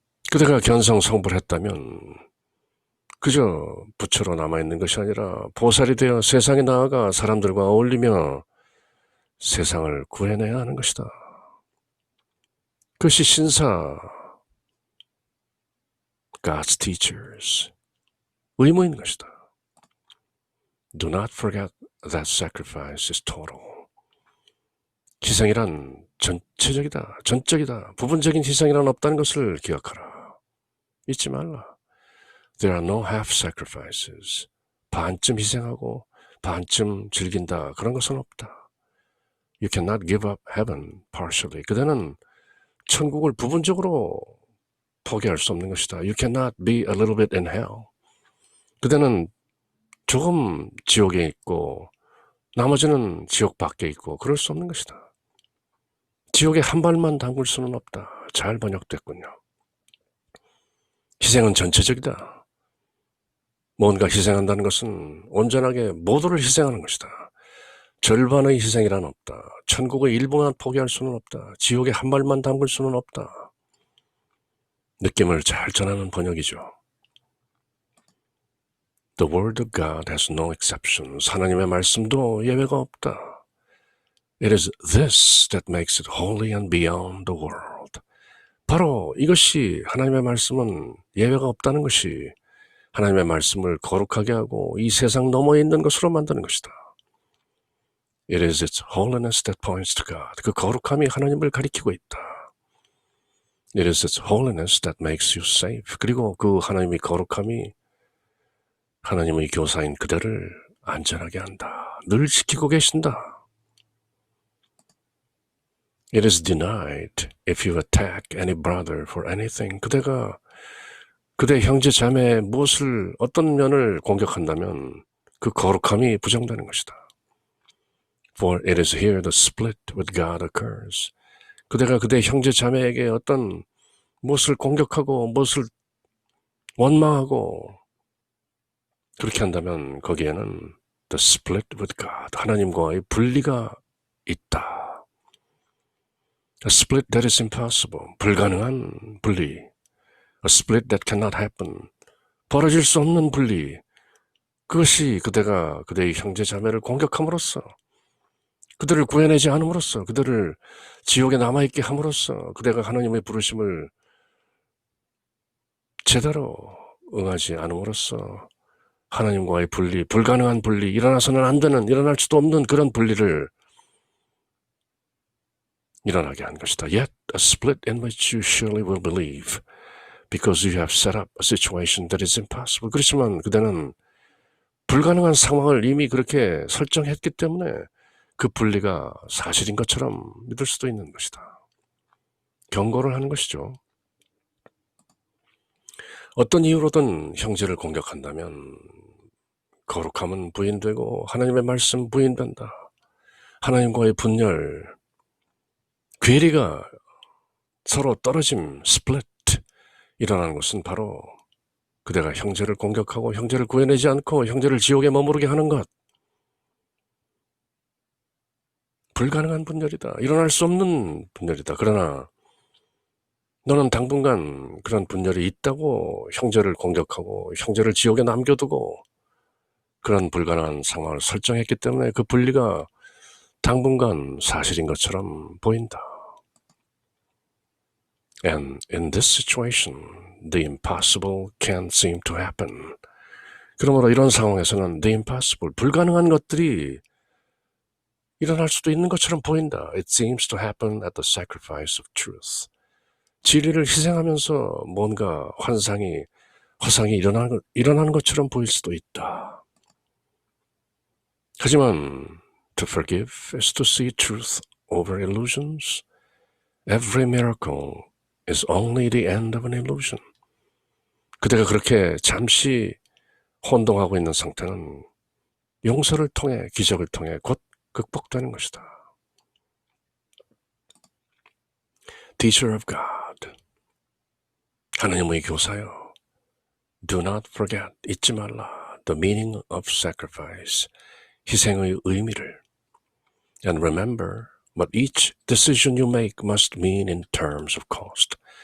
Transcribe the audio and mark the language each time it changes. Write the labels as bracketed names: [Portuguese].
[Korean] 그대가 견성성불했다면 그저 부처로 남아있는 것이 아니라 보살이 되어 세상에 나아가 사람들과 어울리며 세상을 구해내야 하는 것이다. 그것이 신사, [English] God's teachers, [Korean] 의무인 것이다. [English] Do not forget that sacrifice is total. [Korean] 희생이란 전체적이다, 전적이다. 부분적인 희생이란 없다는 것을 기억하라. 잊지 말라. [English] There are no half sacrifices. [Korean] 반쯤 희생하고 반쯤 즐긴다. 그런 것은 없다. [English] You cannot give up heaven partially. [Korean] 그대는 천국을 부분적으로 포기할 수 없는 것이다. [English] You cannot be a little bit in hell. [Korean] 그대는 조금 지옥에 있고 나머지는 지옥 밖에 있고 그럴 수 없는 것이다. 지옥에 한 발만 담글 수는 없다. 잘 번역됐군요. 희생은 전체적이다. 뭔가 희생한다는 것은 온전하게 모두를 희생하는 것이다. 절반의 희생이란 없다. 천국의 일부만 포기할 수는 없다. 지옥에 한 발만 담글 수는 없다. 느낌을 잘 전하는 번역이죠. [English] The word of God has no exceptions. [Korean] 하나님의 말씀도 예외가 없다. [English] It is this that makes it holy and beyond the world. [Korean] 바로 이것이 하나님의 말씀은 예외가 없다는 것이 하나님의 말씀을 거룩하게 하고 이 세상 너머에 있는 것으로 만드는 것이다. [English] It is its holiness that points to God. [Korean] 그 거룩함이 하나님을 가리키고 있다. [English] It is its holiness that makes you safe. [Korean] 그리고 그 하나님의 거룩함이 하나님의 교사인 그대를 안전하게 한다. 늘 지키고 계신다. [English] It is denied if you attack any brother for anything. [Korean] 그대가 그대 형제 자매의 어떤 면을 공격한다면 그 거룩함이 부정되는 것이다. [English] For it is here the split with God occurs. [Korean] 그대가 그대 형제 자매에게 어떤 무엇을 공격하고 무엇을 원망하고 그렇게 한다면 거기에는 [English] the split with God, [Korean] 하나님과의 분리가 있다. [English] A split that is impossible, [Korean] 불가능한 분리. [English] A split that cannot happen, [Korean] 벌어질 수 없는 분리. 그것이 그대가 그대의 형제 자매를 공격함으로써, 그들을 구해내지 않음으로써, 그들을 지옥에 남아있게 함으로써 그대가 하나님의 부르심을 제대로 응하지 않음으로써 하나님과의 분리, 불가능한 분리, 일어나서는 안 되는, 일어날 수도 없는 그런 분리를 일어나게 한 것이다. [English] Yet a split in which you surely will believe because you have set up a situation that is impossible. [Korean] 그렇지만 그대는 불가능한 상황을 이미 그렇게 설정했기 때문에 그 분리가 사실인 것처럼 믿을 수도 있는 것이다. 경고를 하는 것이죠. 어떤 이유로든 형제를 공격한다면 거룩함은 부인되고 하나님의 말씀 부인된다. 하나님과의 분열, 괴리가 서로 떨어짐, 스플릿 일어나는 것은 바로 그대가 형제를 공격하고 형제를 구해내지 않고 형제를 지옥에 머무르게 하는 것. 불가능한 분열이다. 일어날 수 없는 분열이다. 그러나 너는 당분간 그런 분열이 있다고 형제를 공격하고 형제를 지옥에 남겨두고 그런 불가능한 상황을 설정했기 때문에 그 분리가 당분간 사실인 것처럼 보인다. [English] And in this situation, the impossible can't seem to happen. [Korean] 그러므로 이런 상황에서는 [English] the impossible, [Korean] 불가능한 것들이 일어날 수도 있는 것처럼 보인다. [English] It seems to happen at the sacrifice of truth. [Korean] 진리를 희생하면서 뭔가 허상이 일어나는 것처럼 보일 수도 있다. 하지만 [English] to forgive is to see truth over illusions. Every miracle is only the end of an illusion. [Korean] 그대가 그렇게 잠시 혼동하고 있는 상태는 용서를 통해, 기적을 통해 곧 극복되는 것이다. [English] Teacher of God, [Korean] 하나님의 교사여, [English] do not forget, [Korean] 잊지 말라, [English] the meaning of sacrifice, [Korean] 희생의 의미를. [English] And remember what each decision you make must mean in terms of cost.